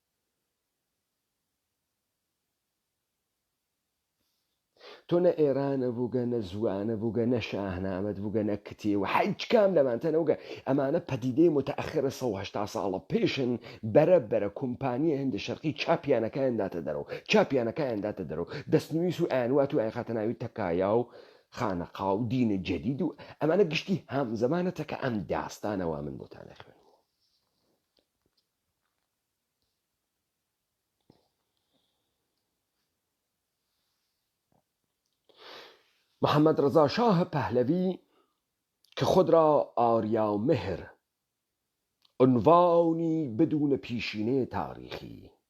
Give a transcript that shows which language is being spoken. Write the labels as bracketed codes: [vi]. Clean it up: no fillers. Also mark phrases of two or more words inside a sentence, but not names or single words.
[ckb] تۆ نە ئێرانە بووگە نە زوانە بووگە نە شاهنامەت بووگە نە کتێ و هیچ کام لەمانتەنەوەگە ئەمانە پەدیدەی متەئەخرە 180 ساڵە پێشن بەرە کۆمپانیە هێندە شەرقی چاپیانەکەیانداتە دەرەوە چاپیانەکەیانداتە دەرەوە دەستنوویس و ئەیانوات و ئەیخاتە ناوی تەکایا و خانەقا و دینە جەدید و ئەمانە گشتی هەم زەمانەتە کە ئەم داستانەوە من بۆتانە خوێن [fa] محمد رضا شاه پهلوی که خود را آریا مهر عنوانی بدون پیشینه تاریخی